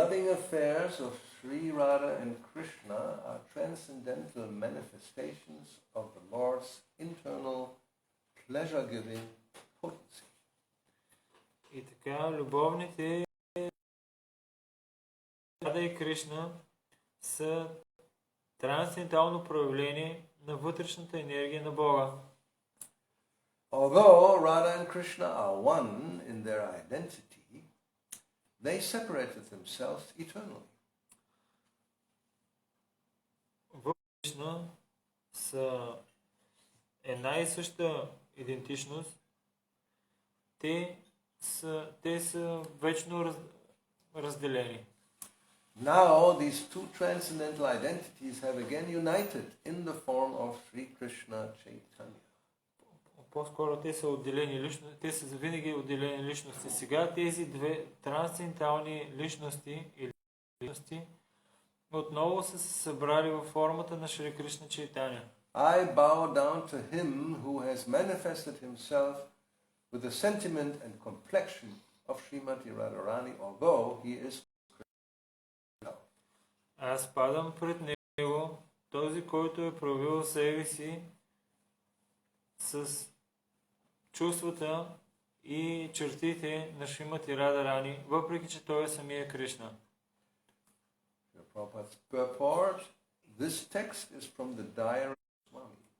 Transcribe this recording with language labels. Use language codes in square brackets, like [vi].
[en] affairs of Sri Radha and Krishna are transcendental manifestations of the Lord's internal pleasure-giving potency. [bg] И така, любовните Рада и Кришна са трансцендентално проявление на вътрешната енергия на Бога. [en] Although Radha and Krishna are one in their identity, they separated themselves eternally. [bg] Кришна са една и съща идентичност. Те са вечно разделени. [en] Now these two transcendental identities have again united in the form of Sri Krishna Chaitanya. [bg] По-скоро те са отделени личности, те са винаги отделени личности. Сега тези две трансцендентални личности или личности отново са се събрали във формата на Шри Кришна Чайтаня. [en] I bow down to him who has manifested himself with the sentiment and complexion of Srimati Radharani, although he is Krishna. [bg] Аз падам пред него, този, който е проявил себе си с чувствата и чертите на Шримати Радharani, въпреки че той е самия Кришна. [en] Prabhupada's purport, this text is from the diary of Goswami.